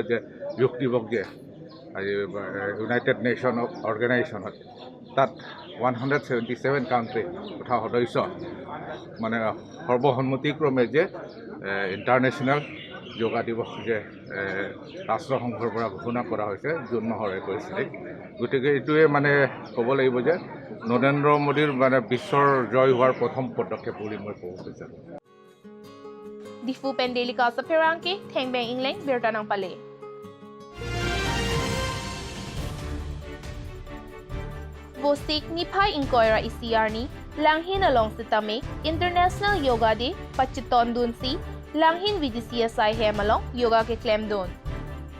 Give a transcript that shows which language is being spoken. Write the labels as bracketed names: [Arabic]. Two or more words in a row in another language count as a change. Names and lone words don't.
[Assamese] যে যোগ দিৱস যে আজি ইউনাইটেড নেশ্যন অৰ্গেনাইজেশ্যনত তাত 177 কাণ্ট্ৰি তথা সদস্য মানে সৰ্বসন্মতিক্ৰমে যে [English] international yoga [Assamese] দিৱস যে ৰাষ্ট্ৰসংঘৰ পৰা ঘোষণা কৰা হৈছে জুন মাহৰ 21 তাৰিখ গতিকে এইটোৱে মানে ক'ব লাগিব যে নৰেন্দ্ৰ মোদীৰ মানে বিশ্বৰ জয় হোৱাৰ প্ৰথম পদক্ষেপ বুলি মই ক'ব বিচাৰোঁ [Karbi] Dipupen Delika Saperangke Tengbeng Ingleng Bertanang Pale Vosik Nipai Inkoira Isiarni Langhin along Sitame [English] International Yoga Day [Karbi] Pachiton Dunsi Langhin VDCSI Hemalong Yoga ke Clemdon